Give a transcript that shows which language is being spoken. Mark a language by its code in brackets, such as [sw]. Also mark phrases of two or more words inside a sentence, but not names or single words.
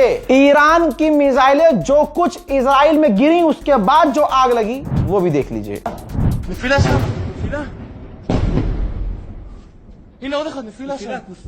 [hi] ईरान की मिसाइलें जो कुछ इजराइल में गिरी उसके बाद जो आग लगी वो भी देख लीजिए। [he] נפילה שם, נפילה. הנה עוד אחד, נפילה שם.